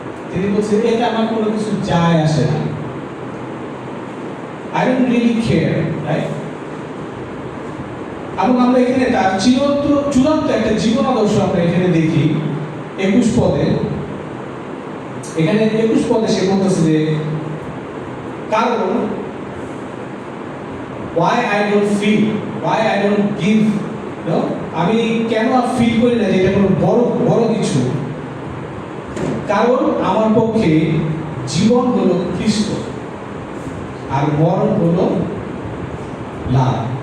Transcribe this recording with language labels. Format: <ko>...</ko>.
<bn>তিনি বলছেন এটা আমার কোনো কিছু যায় আসে না,</bn> <en>I don't really care, right?</en> <bn>এবং আমরা এখানে তার চূড়ান্ত একটা জীবন আদর্শ আমরা এখানে দেখি 21 পদে। এখানে 21 পদে সে বলতেছে যে কারণ</bn> <en>why I don't feel, why I don't give, no?</en> <bn>আমি কেন ফিল করি না যে এটা কোনো বড় কিছু, কারণ আমার পক্ষে জীবন হলো খ্রিস্ট আর মরণ হলো লাভ।</bn>